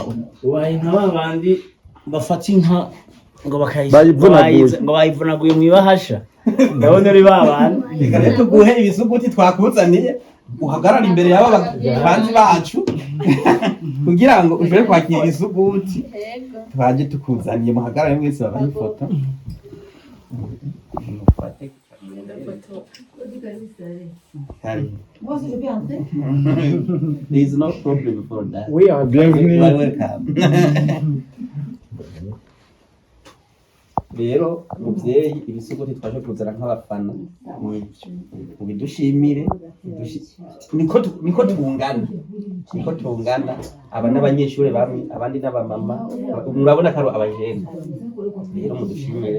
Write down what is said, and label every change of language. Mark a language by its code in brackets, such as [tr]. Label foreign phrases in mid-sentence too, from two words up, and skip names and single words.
[rn] ubaye nk'abandi bafata inka ngo bayivunaguye mu ibahasha ndabona uri babana reka rero tuguhe ibisuguti twakuzaniye uhagarara imbere y'aba banzi bacu kugira ngo ushobore kwakira ibisuguti twaje tukuzaniye muhagarare mwese babaha ifoto [en] There is no problem for that. We are welcome. [rn] Rero muvyeyi ibisuguti twaje kuzana nk'abafana ubidushimire niko tungana aba n'abanyeshure bamwe abandi n'abamama murabona karo abajene rero mudushimire